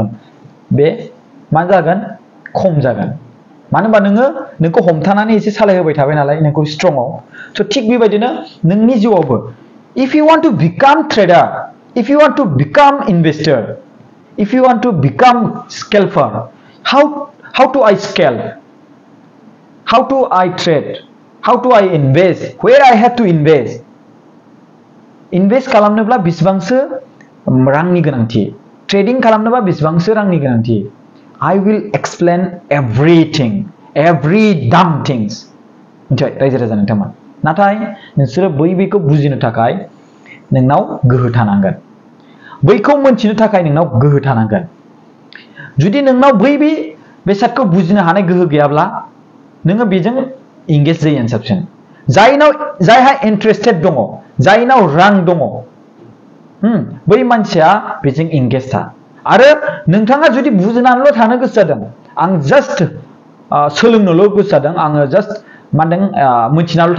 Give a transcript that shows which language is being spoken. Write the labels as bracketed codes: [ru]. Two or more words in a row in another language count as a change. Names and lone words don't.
[brx] बे मा जागोन खम जागोन मानो होनबा नोंखौ हमथानानै एसे सालायहोबाय थाबाय नालाय नोंखौ स्ट्रंआव स' थिग बेबायदिनो नोंनि जिउआवबो [en] if you want to become trader if you want to become investor if you want to become scalper how do I scalp how do I trade how do I invest where I have to [brx] invest खालामनोब्ला बेसेबांसो रांनि गोनांथि ट्रेडिं खालामनोबा बेसेबांसो रांनि गोनांथि [en] I will explain everything every damn things [brx] मिथिबाय रायजो राजा नोंथांमोन नाथाय नोंसोरो बैखौ बुजिनो थाखाय नोंनाव गोहो थानांगोन बैखौ मोनथिनो थाखाय नोंनाव गोहो थानांगोन जुदि नोंनाव बेसादखौ बुजिनो हानाय गोहो गैयाब्ला नोङो बेजों इंगेज जायोआनो साबसिन जायहा इन्ट्रेस्टेड दङ जायनाव रां दङ बै मानसिया बेजों इंगेज था आरो नोंथाङा जुदि बुजिनानैल' थानो गोसो जादों आं जास्ट सोलोंनोल' गोसो जादों आङो जास्ट मा होनदों मिथिनानैल'